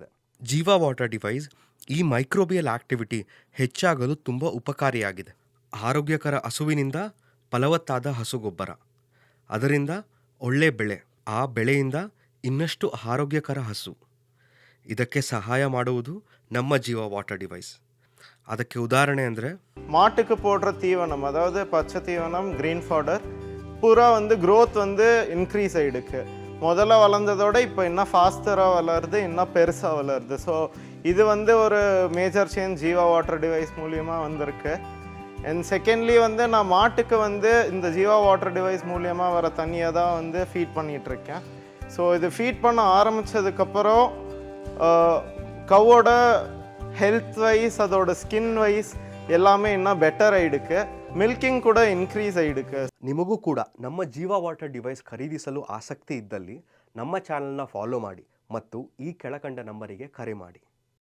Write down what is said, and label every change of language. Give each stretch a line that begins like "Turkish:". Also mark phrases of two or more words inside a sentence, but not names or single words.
Kannada: ಜೀವಾ ವಾಟರ್ ಡಿವೈಸ್ ಈ
English: microbial activity
Kannada: ಹೆಚ್ಚಾಗಲು ತುಂಬ ಉಪಕಾರಿಯಾಗಿದೆ. ಆರೋಗ್ಯಕರ ಹಸುವಿನಿಂದ ಫಲವತ್ತಾದ ಹಸುಗೊಬ್ಬರ, ಅದರಿಂದ ಒಳ್ಳೆ ಬೆಳೆ, ಆ ಬೆಳೆಯಿಂದ ಇನ್ನಷ್ಟು ಆರೋಗ್ಯಕರ ಹಸು. ಇದಕ್ಕೆ ಸಹಾಯ ಮಾಡುವುದು ನಮ್ಮ ஜீவா வாட்டர் டிவைஸ்.
Tamil: அதுக்கு உதாரணம் ಅಂದರೆ மாட்டுக்கு போடுற தீவனம், அதாவது பச்சை தீவனம்,
English: green fodder
Tamil: பூரா
English: growth increase
Tamil: ஆகிடுக்கு. முதல்ல வளர்ந்ததோட இப்போ இன்னும் ஃபாஸ்டராக வளருது, இன்னும் பெருசாக வளருது. ஸோ இது ஒரு
English: major change
Tamil: ஜீவா வாட்டர் டிவைஸ் மூலியமாக வந்திருக்கு.
English: and secondly
Tamil: நான் மாட்டுக்கு இந்த ஜீவா வாட்டர் டிவைஸ் மூலியமாக வர தண்ணியை தான் ஃபீட் பண்ணிகிட்ருக்கேன். ஸோ இது ஃபீட் பண்ண ஆரம்பித்ததுக்கப்புறம் கவோட
English: health wise,
Tamil: அதோட
English: skin wise
Tamil: எல்லாமே இன்னும் பெட்டர் ஆயிடுக்கு. மில்கிங் கூட இன்க்ரீஸ் ஆயிடுக்கு.
Kannada: ನಿಮಗೂ ಕೂಡ ನಮ್ಮ ಜೀವಾ ವಾಟರ್ ಡಿವೈಸ್ ಖರೀದಿಸಲು ಆಸಕ್ತಿ ಇದ್ದಲ್ಲಿ ನಮ್ಮ ಚಾನಲ್ನ ಫಾಲೋ ಮಾಡಿ ಮತ್ತು ಈ ಕೆಳಕಂಡ ನಂಬರಿಗೆ ಕರೆ ಮಾಡಿ.